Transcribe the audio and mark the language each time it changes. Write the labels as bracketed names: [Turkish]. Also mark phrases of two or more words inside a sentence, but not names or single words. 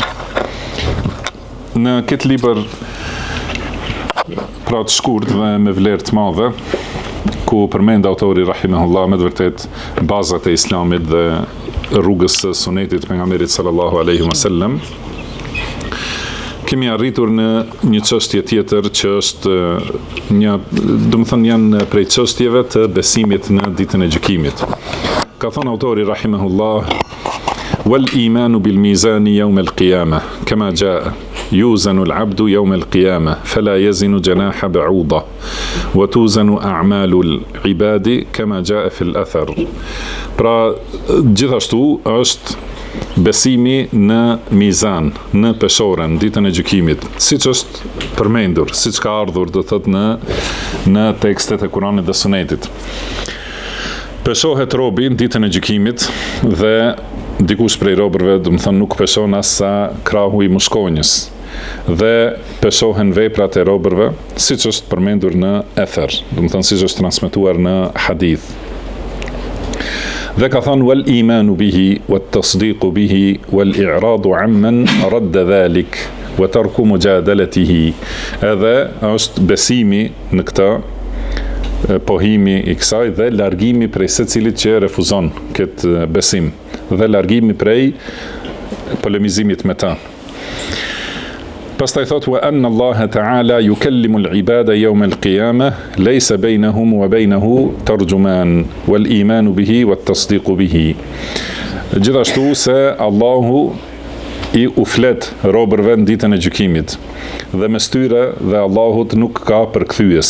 [Albanian] Në këtë libër, pra të shkurt dhe me vlerë të madhe, ku përmend autori rahimahullah me të vërtet bazat e islamit dhe rrugës së sunetit pejgamberit [Arabic] صلى الله عليه وسلم, [Albanian] kemi arritur në një çështje tjetër që është janë prej çështjeve të besimit në ditën e gjykimit. Ka thënë autori rahimahullah: [Arabic] "والإيمان بالميزان يوم القيامة كما جاء يوزن العبد يوم القيامة فلا يزن جناح بعوضة وتوزن أعمال العباد كما جاء في الأثر." [Albanian] Pra, gjithashtu është besimi në mizan, në peshoren, ditën e gjykimit, siç është përmendur, siç ka ardhur, do thot në tekstet e Kuranit dhe Sunetit. Peshohet robi në ditën e gjykimit dhe dikush prej robërve, do të thonë, nuk peshon as sa krahu i mushkonjës, dhe peshohen veprat e robërve, siç është përmendur në ether, do të thonë siç është transmetuar në hadith. Dhe ka thënë: [Arabic] "والإيمان به والتصديق به والإعراض عمن رد ذلك وترك مجادلته." [Albanian] Edhe është besimi në këtë, pohimi i kësaj dhe largimi prej secilit që refuzon këtë besim dhe largimi prej polemizimit me ta. Pastaj thot: [Arabic] "وأن الله تعالى يكلم العباد يوم القيامة ليس بينهم وبينه ترجمان والإيمان به والتصديق به." [Albanian] Gjithashtu se Allahu i uflet robërve në ditën e gjykimit dhe mes tyre dhe Allahut nuk ka përkthyes.